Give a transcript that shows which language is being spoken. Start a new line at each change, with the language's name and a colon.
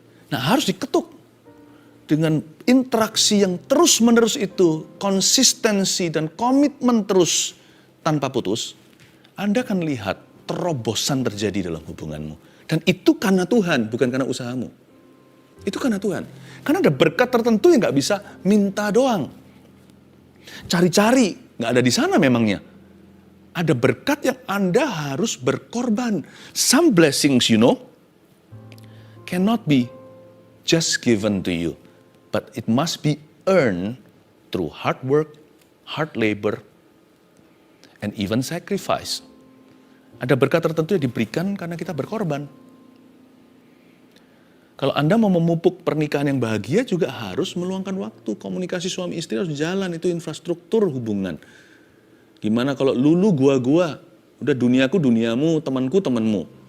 Indonesian: Nah harus diketuk, dengan interaksi yang terus-menerus itu, konsistensi dan komitmen terus tanpa putus, Anda akan lihat terobosan terjadi dalam hubunganmu. Dan itu karena Tuhan, bukan karena usahamu. Itu karena Tuhan. Karena ada berkat tertentu yang gak bisa minta doang. Cari-cari, gak ada di sana memangnya. Ada berkat yang Anda harus berkorban.
English: Some blessings, cannot be just given to you. But it must be earned through hard work, hard labor, and even sacrifice.
Indonesian: Ada berkat tertentu yang diberikan karena kita berkorban. Kalau Anda mau memupuk pernikahan yang bahagia juga harus meluangkan waktu. Komunikasi suami istri harus jalan, itu infrastruktur hubungan. Gimana kalau lulu gua, udah duniaku duniamu, temanku temanmu.